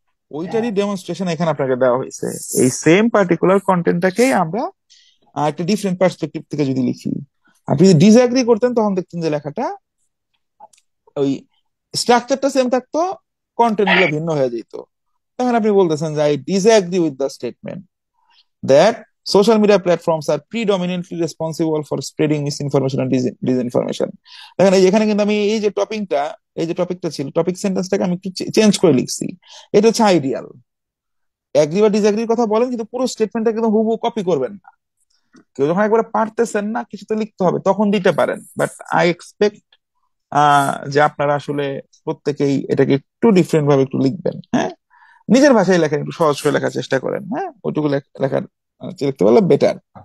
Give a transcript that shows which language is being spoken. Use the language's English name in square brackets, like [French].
[Bangla] ওইটারই demonstration এখানে আপনাকে দেওয়া হয়েছে। এই সেম পার্টিকুলার কন্টেন্টটাকেই আমরা একটা ডিফারেন্ট পার্সপেক্টিভ থেকে যদি লিখি, আপনি যদি ডিসঅ্যাগ্রি করতেন তখন দেখতেন যে লেখাটা ওই স্ট্রাকচারটা সেম থাকতো, কন্টেন্ট গুলো ভিন্ন হয়ে যেত। তখন আপনি বলতেছেন যে [English] I disagree with the statement that social media platforms are predominantly responsible for spreading misinformation and disinformation. [Bangla] দেখেন এই এখানে কিন্তু আমি এই যে টপিকটা, এই যে টপিকটা ছিল, টপিক সেন্টেন্সটাকে আমি একটু চেঞ্জ করে লিখছি। এটা হচ্ছে আইডিয়াল, অ্যাগ্রি বা ডিসঅ্যাগ্রির কথা বলেন কিন্তু পুরো স্টেটমেন্টটা কিন্তু হুবহু কপি করবেন না। কেউ যখন একবারে পারতেছেন না কিছু তো লিখতে হবে তখন দিতে পারেন, [English] but I expect [Bangla] যে আপনারা আসলে প্রত্যেকেই এটাকে একটু ডিফারেন্ট ভাবে একটু লিখবেন, হ্যাঁ, নিজের ভাষায় লেখেন, একটু সহজ করে লেখার চেষ্টা করেন, হ্যাঁ, ওইটুকু লেখার লিখতে পারলে বেটার।